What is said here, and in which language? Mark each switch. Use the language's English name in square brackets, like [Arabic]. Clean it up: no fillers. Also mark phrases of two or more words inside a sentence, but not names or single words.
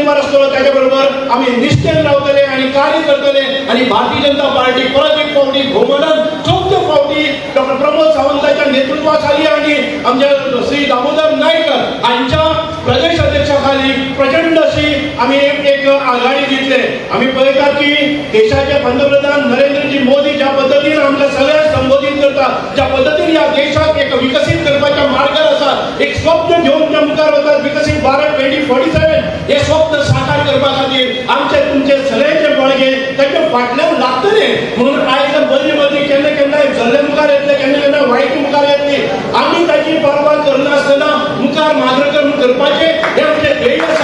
[Konkani] आसतलो त्याच्या बरोबर आम्ही निश्चय रावतले आणि कार्य करतले आणि भारतीय जनता पार्टी परत एक फावटी भोवमानान 14 फावटी डॉक्टर प्रमोद सावंतांच्या नेतृत्वाखाली आणि आमच्या श्री दामोदर नायकर यांच्या प्रदेश अध्यक्षाखाली प्रचंड अशी आम्ही एक आघाडी घेतले. आम्ही पळयतात की देशाचे पंतप्रधान नरेंद्रजी मोदी ज्या पद्धतीने आमच्या सगळ्यांना संबोधित करतात, ज्या पद्धतीने या देशात एक विकसित करपाच्या मार्गावर आसा, एक स्वप्न घेऊन त्या मुखार वतात, विकसित भारत 2047 हे स्वप्न साकार करपा खातीर आमचे तुमचे सगळ्यांचे बळगे ताचे फाटल्यान लागतले. म्हणून आयज मदीं केन्ना केन्ना झल्ले मुखार येतले, केन्ना केन्ना वायट मुखार येतली. आम्ही ताची परवा करनासतना मुखार मार्गक्रमण करपाचे हे आमचे ध्येय आसा.